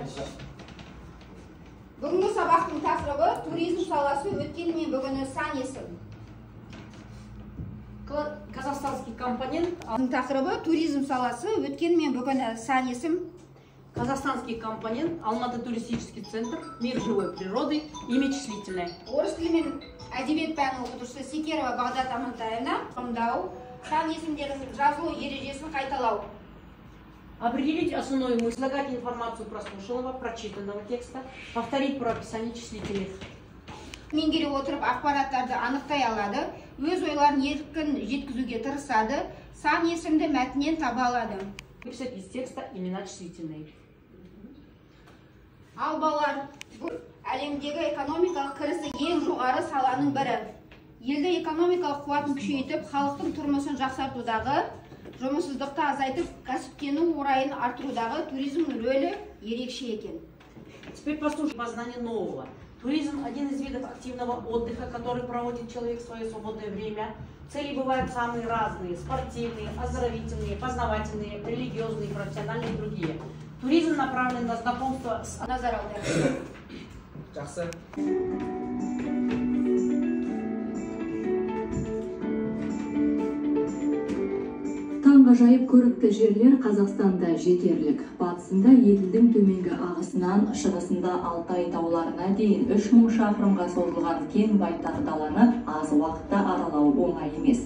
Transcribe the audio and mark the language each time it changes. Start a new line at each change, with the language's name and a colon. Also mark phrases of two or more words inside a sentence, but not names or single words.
Kazakh: Бүгінгі сабақтың тақырыбы туризм саласы өткен мен бүгіні сан есім.
Russian: Казахстанский компонент.
Kazakh: Тақырыбы туризм саласы өткен мен бүгіні сан есім.
Russian: Казахстанский компонент. Алматы туристический центр. Мир живой природы. Имя числительное.
Kazakh: Орыс тілі мен әдебиет пәнінің оқытушысы Секерова Бағдат Амантаевна. Қымдау, сан есімдердің жазылу ережесін қайталау.
Russian: Определить основную мысль, излагать информацию прослушанного, прочитанного текста, повторить про описание числительных.
Kazakh: Меңгере отырып ақпараттарды анықтай алады, өз ойларын еркін жеткізуге тырысады, сан есімді мәтінен таба алады.
Russian: Выписать из текста имена числительные.
Kazakh: Ал балалар, бұл әлемдегі экономикалық кірісі ең жоғары саланың бірі. Елді экономикалық қуатын күшейтіп, халықтың тұрмысын жақсартудағы, жұмыссыздықты азайтып, кәсіптену орайын артырудағы туризм рөлі ерекше екен.
Russian: Теперь послушай познание нового. Туризм – один из видов активного отдыха, который проводит человек в свое свободное время. Цели бывают самые разные – спортивные, оздоровительные, познавательные, религиозные, профессиональные и другие. Туризм направлен на знакомство с...
Kazakh: Назар аударыңыздар. Жақсы. Таңғажайып көрікті жерлер Қазақстанда жетерлік. Батысында Еділдің төменгі ағысынан, шығысында Алтай тауларына дейін 3000 шақырымға созылған кең байтақ даланы аз уақытта аралау оңай емес.